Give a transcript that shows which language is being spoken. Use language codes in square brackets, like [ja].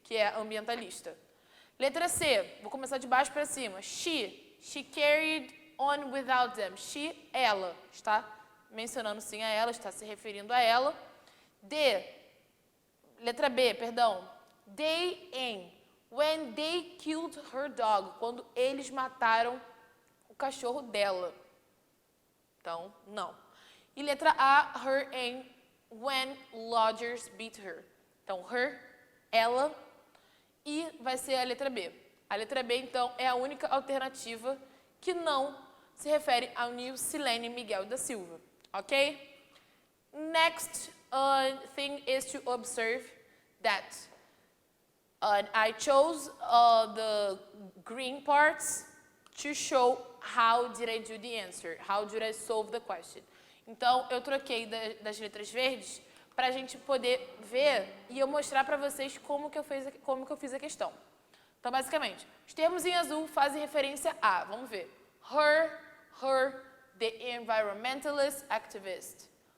[pt] Que é ambientalista. Letra C, vou começar de baixo para cima. [en] She carried on without them. [pt] She, ela, está mencionando sim a ela, está se referindo a ela. D, letra B, perdão. They in, [en] When they killed her dog. [pt] Quando eles mataram o cachorro dela. Então, não. E letra A, [en] her and when lodgers beat her. [pt] Então, her, ela, e vai ser a letra B. A letra B, então, é a única alternativa que não se refere ao Nilcilene Miguel da Silva. Ok? [en] Next thing is to observe that I chose the green parts to show how did I do the answer, how did I solve the question. [pt] Então, eu troquei das letras verdes para a gente poder ver e eu mostrar para vocês como que eu fiz a questão. Então, basicamente, os termos em azul fazem referência a, vamos ver, [en] her, the environmentalist activist.